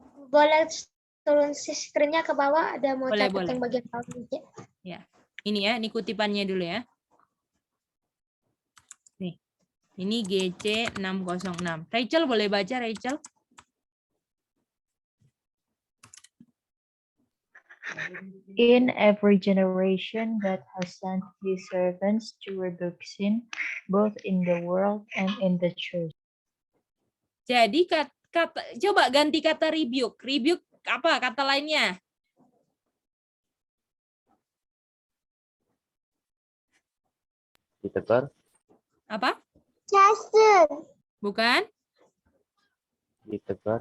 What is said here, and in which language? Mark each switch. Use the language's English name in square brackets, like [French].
[Indonesian] Boleh turun screen-nya ke bawah, ada mau Boleh, catat boleh. yang bagian bawah Mice. Ya. Ini ya, ini kutipannya dulu ya. Nih. Ini GC 606. Rachel boleh baca, Rachel? [English] In every generation God has sent his servants to rebuke sin, both in the world and in the church. [Indonesian] Jadi coba ganti kata rebuke. Rebuke apa kata lainnya? Ditegur, Apa? [English] Chasten. [Indonesian] Bukan? ditegur.